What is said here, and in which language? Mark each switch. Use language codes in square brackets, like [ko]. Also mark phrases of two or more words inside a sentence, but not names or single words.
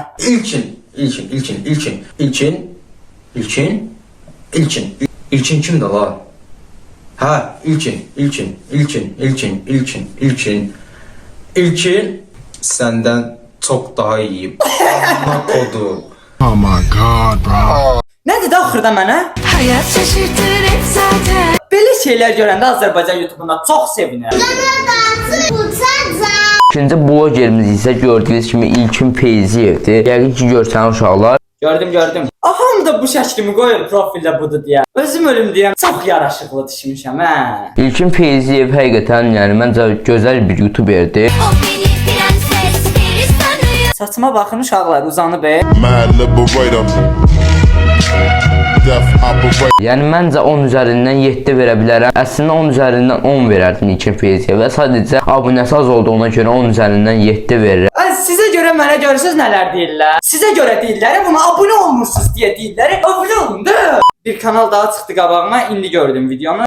[az] İlkin kimdir la? Hə, İlkin səndən çox daha iyi. Kodu. [en] Oh my god, bro. [az] Nədir də axırda mənə? [tr] Hayat şaşırtır hep zaten. [az] Belə şeylər görəndə Azərbaycan YouTube'unda çox sevinirəm. İkinci blogerimiz isə gördüyünüz kimi İlkin Feyziyevdir. Yəqin ki görsənlər uşaqlar. Gördüm. Aham da bu şəklimi qoyur profildə budur deyə. Özüm ölüm deyəm. Çox yaraşıqlı düşmüşəm hə. İlkin Feyziyev həqiqətən yəni məncə gözəl bir YouTuberdir. Saçıma baxın uşaqlar, uzanıb. [en] Mad liberator. Death operator. [az] Yəni məncə 10 üzərindən 7 verə bilərəm. Əslində 10 üzərindən 10 verərdim İlkin Feyziyevə. Sadəcə abunəsi az olduğuna görə 10 üzərindən 7 verirəm. Sizə görə mənə görürsüz nələr deyirlər? Sizə görə deyirlər, buna abunə olmursunuz deyə deyirlər. Abunə olun da. Bir kanal daha çıxdı qabağıma, indi gördüm videonu.